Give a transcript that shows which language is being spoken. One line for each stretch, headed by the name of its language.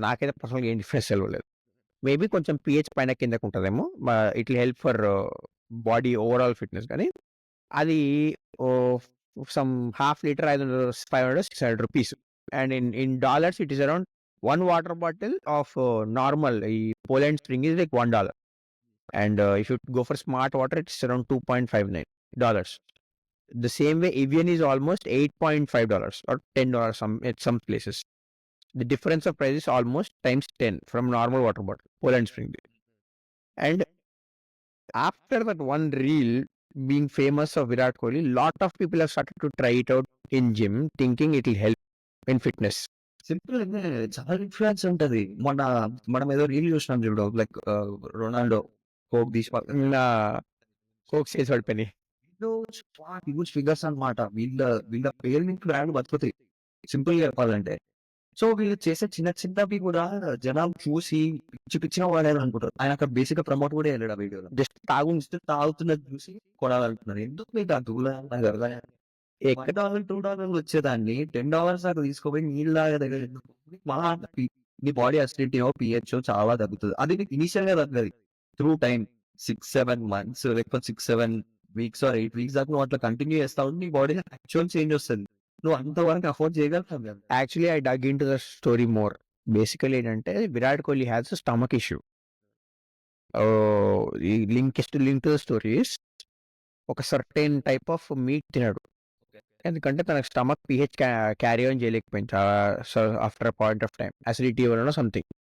Telugu: నాకైతే పర్సనల్‌గా ఏం డిఫరెన్స్ తెలవలేదు. మేబీ కొంచెం పీహెచ్ పైన కిందకి ఉంటదేమో.
English: It will help for body overall fitness గానీ అది oh, some half litre 500, 500, 600 rupees. And in dollars it is around 1 water bottle of normal ఈ Poland Spring is like $1. And if you go for smart water, it's around $2.59. The same way, Evian is almost $8.5 or $10 at some places. The difference of price is almost times 10 from normal water bottle, Poland Spring. And after that one reel being famous of Virat Kohli, lot of people have started to try it out in gym, thinking it will help in fitness.
Telugu: Simple చాలా influence ఉంటది. మనం ఏదో reel చూసినాం చూడు like Ronaldo coke తీసి Coke sales పడిపోయినాయి. Huge figures అన్నమాట. వీళ్ళ పేరు నుంచి బ్రాండ్ బతుకుతాయి. సింపుల్‌గా చెప్పాలంటే. సో వీళ్ళు చేసే చిన్న చిన్నవి కూడా జనాలు చూసి పిచ్చి పిచ్చిగా వాడాలనుకుంటారు. ఆయన అక్కడ బేసిక్‌గా ప్రమోట్ కూడా చేయలేడు ఆ వీడియోలో.
English: just
Telugu: తాగుతున్నది చూసి కొనాలనుకున్నారు. ఎందుకు మీకు ఆ దూల నాకు అర్థం కాదు. $1, $2 వచ్చేదాన్ని $10 దాకా తీసుకుపోయి నీళ్ళు తాగే దగ్గర ఎందుకు? మహా నీ బాడీ అసిడిటీయో, పీహెచో చాలా తగ్గుతది. అది నీకు ఇనీషియల్‌గా తగ్గది. త్రూ టైమ్ 6, 7 మంత్స్ లేకపోతే 6, 7 వీక్స్ ఆర్ 8 వీక్స్ దాకా నువ్వు అట్లా కంటిన్యూ చేస్తా ఉంటే నీ బాడీలో యాక్చువల్ చేంజ్ వస్తది. నువ్వు అంతవరకు అఫోర్డ్ చేయగలుగుతావు కదా!
English: Actually, I dug into the story more. Basically ఏంటంటే Virat Kohli has a stomach issue.
Telugu: ఈ లింక్ టు ద స్టోరీస్ ఒక సర్టెన్ టైప్ ఆఫ్ మీట్ తినడు. ఎందుకంటే తనకు స్టమక్ పీహెచ్ క్యారీ ఆన్ చేయలేకపోయింది after a point of time acidity వలన something.